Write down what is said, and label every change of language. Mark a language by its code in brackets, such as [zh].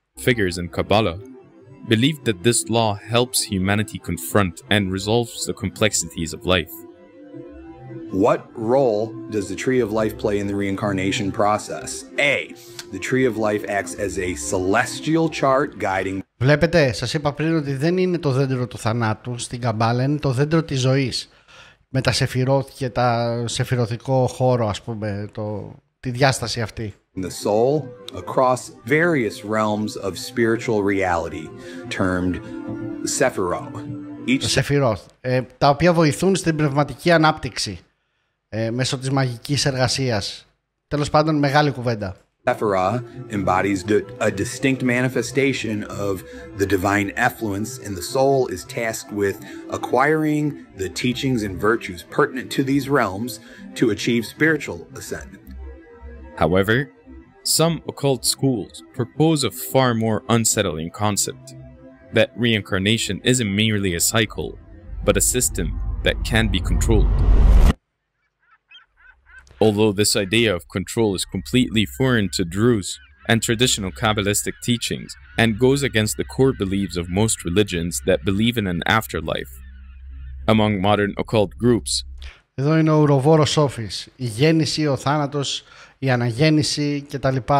[en] figures in Kabbalah, believed that this law helps humanity confront and resolves the complexities of life. What role does the Tree of Life play in the reincarnation process? A. The Tree of Life acts as a celestial chart guiding. [el] Βλέπετε, σας είπα πριν ότι δεν είναι το δέντρο του θανάτου στην Καμπάλα, είναι το δέντρο της ζωής. Με τα σεφιρόθ και τα σεφιρωθικό χώρο, ας πούμε, τη διάσταση αυτή. [en] The soul across various realms of spiritual reality, termed Sephiroth. Each [el] Σεφιρόθ, τα οποία βοηθούν στην πνευματική ανάπτυξη μέσω της μαγικής εργασίας. Τέλος πάντων, μεγάλη κουβέντα. [en] Sephirah embodies a distinct manifestation of the divine effluence, and the soul is tasked with acquiring the teachings and virtues pertinent to these realms to achieve spiritual ascent. However, some occult schools propose a far more unsettling concept, that reincarnation isn't merely a cycle, but a system that can be controlled. Although this idea of control is completely foreign to Druze and traditional Kabbalistic teachings, and goes against the core beliefs of most religions that believe in an afterlife. Among modern occult groups, [el] εδώ είναι ο ουροβόρος Σόφης. Η γέννηση, ο θάνατος, η αναγέννηση κτλ.